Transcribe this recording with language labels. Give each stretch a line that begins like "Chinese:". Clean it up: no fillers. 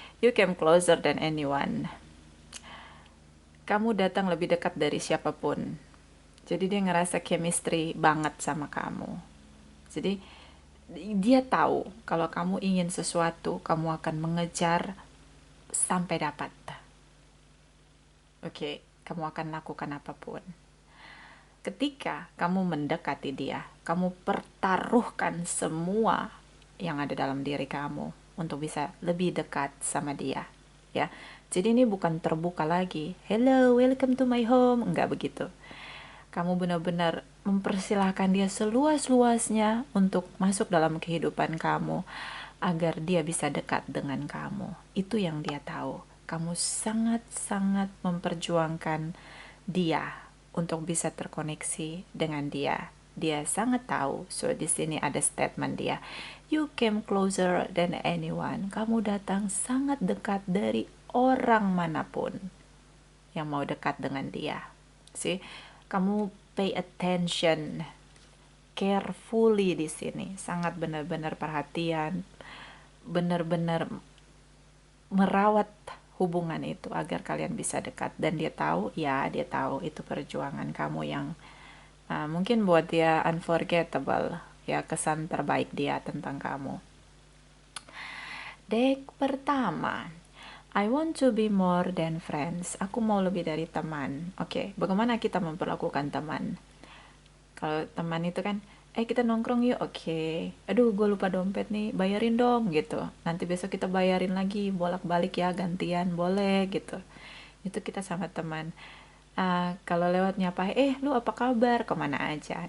English: You came closer than anyone.
Indonesian: Kamu datang lebih dekat dari siapapun. Jadi dia ngerasa chemistry banget sama kamu. Jadi dia tahu kalau kamu ingin sesuatu, kamu akan mengejar sampai dapat. Oke, kamu akan lakukan apapun. Ketika kamu mendekati dia, kamu pertaruhkan semua yang ada dalam diri kamu untuk bisa lebih dekat sama dia, ya. Jadi ini bukan terbuka lagi.
English: Hello, welcome to my home.
Indonesian: Enggak begitu. Kamu benar-benar mempersilahkan dia seluas-luasnya untuk masuk dalam kehidupan kamu agar dia bisa dekat dengan kamu. Itu yang dia tahu. Kamu sangat-sangat memperjuangkan dia untuk bisa terkoneksi dengan dia. Dia sangat tahu.
English: So di sini ada statement dia. You came closer than anyone.
Indonesian: Kamu datang sangat dekat dari orang manapun yang mau dekat dengan dia. See, kamu
English: pay attention carefully
Indonesian: di sini. Sangat benar-benar perhatian, benar-benar merawat hubungan itu agar kalian bisa dekat. Dan dia tahu, ya dia tahu itu perjuangan kamu yang mungkin buat dia unforgettable, ya kesan terbaik dia tentang kamu. Dek pertama,
English: I want to be more than friends.
Indonesian: Aku mau lebih dari teman. Oke, bagaimana kita memperlakukan teman? Kalau teman itu kan, kita nongkrong yuk. Oke. Aduh, gue lupa dompet nih, bayarin dong gitu. Nanti besok kita bayarin lagi, bolak-balik ya, gantian, boleh gitu. Itu kita sama teman. Kalau lewat nyapa, lu apa kabar? Kemana aja?